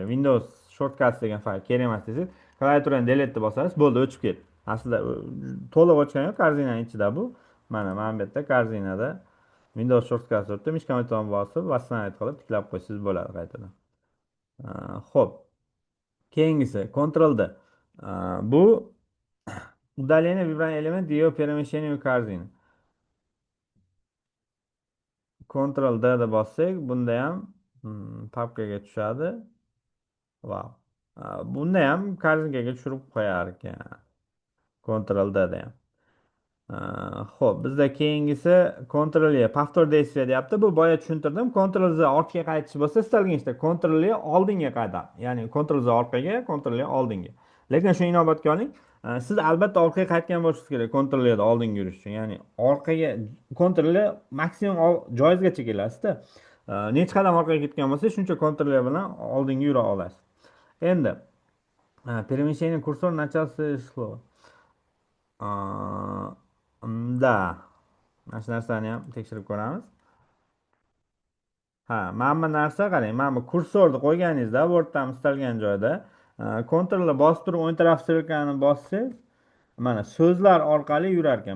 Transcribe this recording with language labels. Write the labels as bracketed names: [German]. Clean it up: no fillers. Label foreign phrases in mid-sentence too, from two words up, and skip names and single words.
[Uzbek] Windows shortcuts degan fayl kerak emas desangiz, klaviaturani delete deb bosasiz, bo'ldi, o'chib ketdi. Aslida to'liq o'chgani yo'q, korzinaning ichida bu. Mana bu yerda korzinada Windows shortcut o'tib, mishka butonni bosib, восстановить qilib tiklab qo'ysangiz bo'ladi qaytadan. Xo'p, keyingisi Ctrl D. [Russian] Bu удаление выбранный элемент и его перемещение в корзину. [Uzbek] Ctrl D da bossak, bunda ham papkaga tushadi. Wow. Bunda ham korzinkaga tushirib qo'yar ekan. Ctrl D da ham. Xo'p, bizda keyingisi Ctrl E [Russian] повтор действия [Uzbek] deyapti. Bu boya tushuntirdim. Ctrl Z ortga qaytish bo'lsa, istalgan ishda Ctrl E oldinga qaytar. Ya'ni Ctrl Z orqaga, Ctrl E oldinga. Lekin shuni inobatga oling. Siz albatta orqaga qaytgan bo'lishingiz kerak Ctrl E da oldinga yurish uchun. Ya'ni orqaga Ctrl E maksimum joizgacha kelasizda. Necha qadam orqaga ketgan bo'lsa, shuncha Ctrl E bilan oldinga yura olasiz. [Russian] Endi перемещение курсора начало шло. [Uzbek] Da. Mana shu narsani ham tekshirib ko'ramiz. Mana bu narsa qarang. Mana bu kursorni qo'yganingizda Word'dan istalgan joyda Ctrl bosib turib o'ng taraf strelkani bossangiz, mana so'zlar orqali yurar ekan.